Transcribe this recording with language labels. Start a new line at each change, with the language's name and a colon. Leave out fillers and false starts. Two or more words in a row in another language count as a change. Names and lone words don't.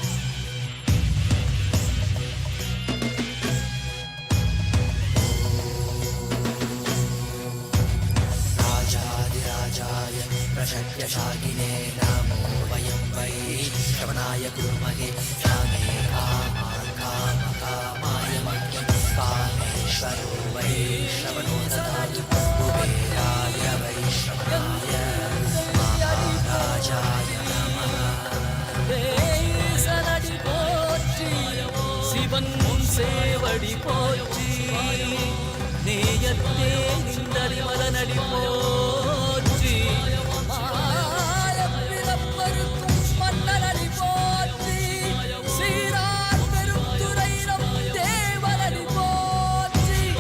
Sanskrit: राजाधिराजाय प्रशक्य शाकिने नमो वयं वै श्रवणाय कुर्महे श्यामे कामान् कामकामाय मह्यं कामेश्वरो वै श्रवणो ददातु कुबेराय वैश्रवणाय महाराजाय नमः
Tamil: தேசனடி போற்றி சிவன் சேவடி போற்றி நேயத்தே நின்றடி மலனடி போற்றி மாயப்பிறப்பருக்கும் மன்னனடி போற்றி சீரார் பெருந்துரைரம் தேவனடி போற்றி